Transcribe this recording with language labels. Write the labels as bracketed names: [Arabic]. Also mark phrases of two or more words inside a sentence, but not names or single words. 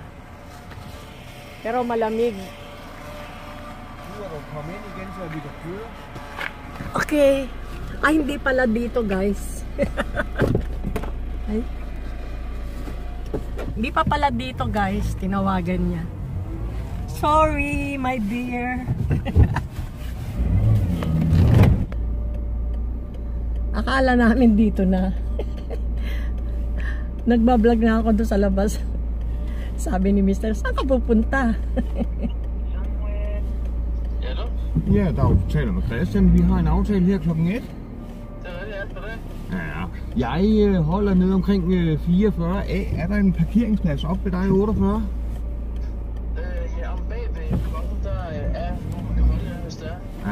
[Filipino] Pero malamig. Okay. Ay, hindi pala dito guys. Ay. Hindi pa pala dito guys. Tinawagan niya. [English] Sorry, my dear. [Filipino] Akala namin dito na. Nagbablog na ako doon sa labas. Sabi ni Mr. Saan ka pupunta? [Danish] Ja, der taler med Christian. Vi har en aftale her klokken 1. Det er alt for det. Ja, jeg holder nede omkring 44A. Er der en parkeringsplads op ved dig 48? Ja, om bagved klokken, der er nogle, der holder, hvis det er.